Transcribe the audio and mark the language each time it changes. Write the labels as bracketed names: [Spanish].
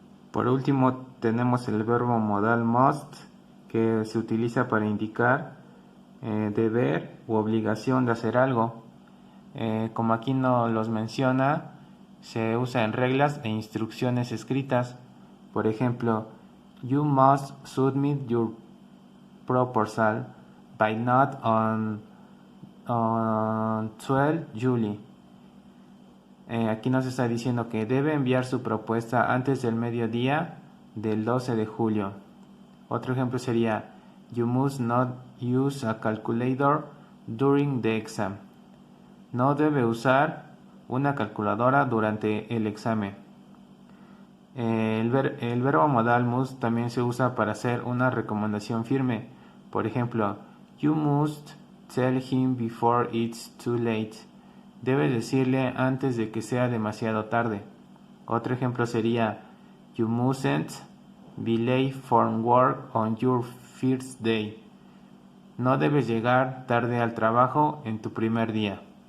[Spanish] Por último tenemos el verbo modal must, que se utiliza para indicar deber u obligación de hacer algo. Como aquí no los menciona, se usa en reglas e instrucciones escritas. Por ejemplo, [English] you must submit your proposal by not on 12 July. [Spanish] Aquí nos está diciendo que debe enviar su propuesta antes del mediodía del 12 de julio. Otro ejemplo sería [English] you must not use a calculator during the exam. [Spanish] No debe usar una calculadora durante el examen. El verbo modal must también se usa para hacer una recomendación firme. Por ejemplo, [English] you must tell him before it's too late. [Spanish] Debe decirle antes de que sea demasiado tarde. Otro ejemplo sería [English] you mustn't be late for work on your first day. [Spanish] No debes llegar tarde al trabajo en tu primer día.